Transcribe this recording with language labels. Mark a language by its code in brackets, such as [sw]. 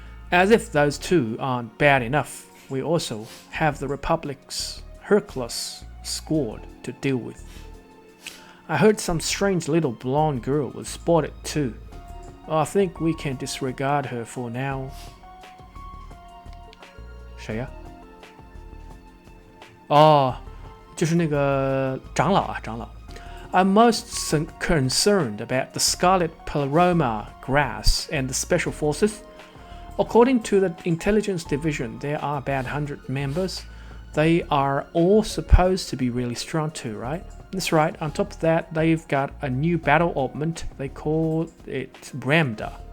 [en] As if those two aren't bad enough, we also have the Republic's Hercules squad to deal with. I heard some strange little blonde girl was spotted too. I think we can disregard her for now. [zh] 谁呀哦，就是那个长老啊，长老。 [en] I'm most concerned about the Scarlet Pleroma grass and the Special Forces. According to the Intelligence Division, there are about 100 members. They are all supposed to be really strong too, right? That's right. On top of that, they've got a new battle augment. They call it Ramda.